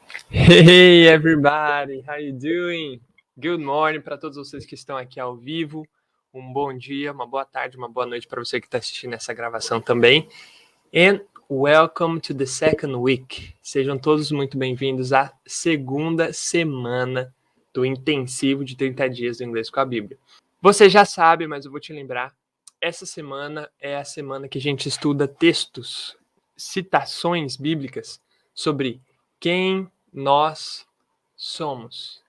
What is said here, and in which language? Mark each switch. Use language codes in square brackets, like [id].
[en] Hey everybody, how you doing? Good morning [pt] para todos vocês que estão aqui ao vivo. Um bom dia, uma boa tarde, uma boa noite para você que está assistindo essa gravação também. [en] And welcome to the second week. [pt] Sejam todos muito bem-vindos à segunda semana do intensivo de 30 dias do inglês com a Bíblia. Você já sabe, mas eu vou te lembrar. Essa semana é a semana que a gente estuda textos, citações bíblicas sobre quem nós somos.